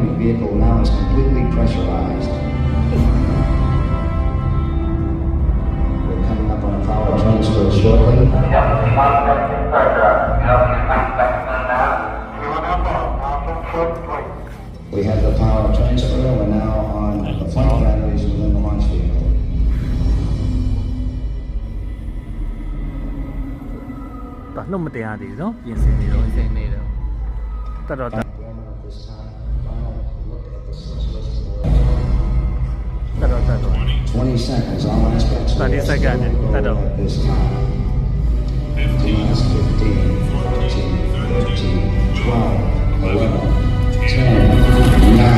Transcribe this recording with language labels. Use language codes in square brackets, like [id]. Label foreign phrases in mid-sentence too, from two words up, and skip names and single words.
[en] The vehicle now is completely pressurized. We're coming up on a power transfer shortly. We have the power transfer. We're now on the flight batteries within the launch vehicle. [my] ဒါနှုတ်မတင်ရသေးဘူးနော်ပြင်ဆင်နေတော့ပြင်ဆင်နေတော့တတ်တော့တတ် [en] This time, final look at the source list board. [my] တတ်တော့ [en] 20 seconds. All aspects. 30 seconds. At this time. 15, 14, 13, 12, 11, 10, 9.